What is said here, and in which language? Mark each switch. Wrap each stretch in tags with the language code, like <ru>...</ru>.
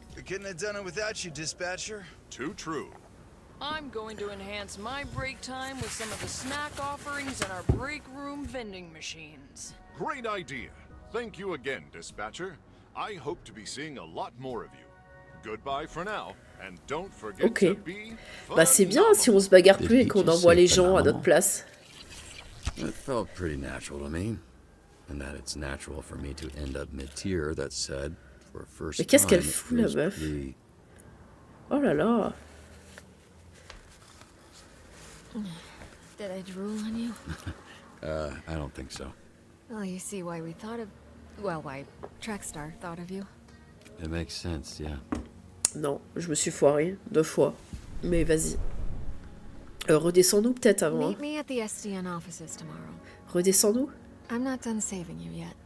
<en>We couldn't have done it without you, dispatcher. Too true. I'm going to enhance my break time with some of the snack offerings in our break room vending machines. Great idea. Thank you again, dispatcher. I hope to be seeing a lot more of you. Goodbye for now. And don't forget to be</en> <fr>bah c'est bien si on se bagarre plus et qu'on envoie les gens à notre place.</fr> <en>It felt pretty natural to me. And that it's natural for me to end up mid-tier, that said, for first time.</en> <fr>Mais qu'est-ce qu'elle fout la meuf? Oh là là.</fr> <en>Did I drool on you? I don't think so. Well, you see why we thought of... Well, why Trackstar thought of you. It makes sense, yeah.</en> <fr>Non, je me suis foiré 2 fois. Mais vas-y. Redescends-nous peut-être avant.</fr> <en>Meet me at the SDN offices tomorrow.</en> <fr>Redescends-nous.</fr> <en>I'm not done saving you yet.</en>